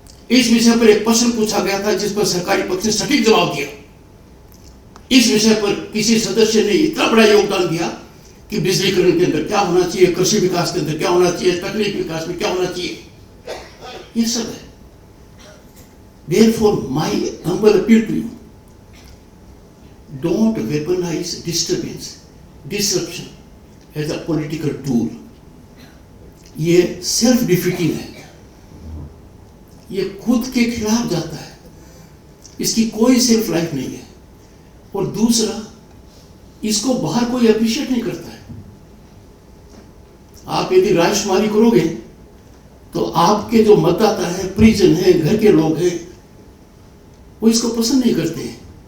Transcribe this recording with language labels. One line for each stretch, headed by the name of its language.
Hindi: इस विषय पर एक प्रश्न पूछा गया था जिस पर सरकारी पक्ष ने सटीक जवाब दिया। इस विषय पर किसी सदस्य ने इतना बड़ा योगदान दिया कि बिजलीकरण के अंदर क्या होना चाहिए, कृषि विकास के अंदर क्या होना चाहिए, तकनीकी विकास में क्या होना चाहिए, ये सब है।
English: Therefore, my humble appeal to you, don't weaponize disturbance, disruption as a political tool.
Hindi: ये
English: self defeating
Hindi: है, ये खुद के खिलाफ जाता है, इसकी कोई सेल्फ लाइफ नहीं है। और दूसरा, इसको बाहर कोई अप्रिशिएट नहीं करता है। आप यदि राजकुमारी करोगे तो आपके जो मतदाता है, परिजन है, घर के लोग हैं, वो इसको पसंद नहीं करते हैं।